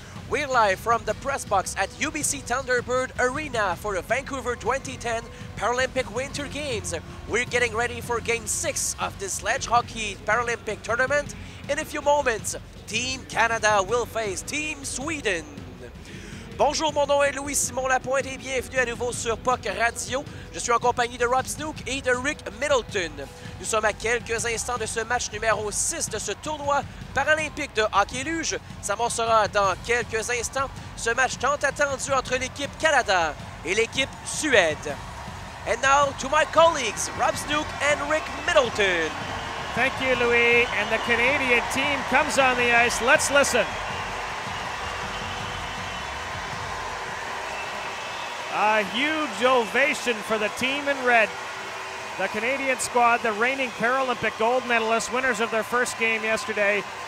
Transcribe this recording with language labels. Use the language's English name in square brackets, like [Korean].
[English] We're live from the press box at UBC Thunderbird Arena for the Vancouver 2010 Paralympic Winter Games. We're getting ready for Game 6 of the sledge hockey Paralympic tournament. In a few moments, Team Canada will face Team Sweden. [French] Bonjour, mon nom est Louis-Simon Lapointe et bienvenue à nouveau sur Puck Radio. Je suis en compagnie de Rob Snook et de Rick Middleton. Nous sommes à quelques instants de ce match numéro 6 de ce tournoi paralympique de hockey-luge. Ça commencera dans quelques instants. Ce match tant attendu entre l'équipe Canada et l'équipe Suède. [English] And now to my colleagues, Rob Snook and Rick Middleton. Thank you, Louis. And the Canadian team comes on the ice. Let's listen. A huge ovation for the team in red. The Canadian squad, the reigning Paralympic gold medalists, winners of their first game yesterday.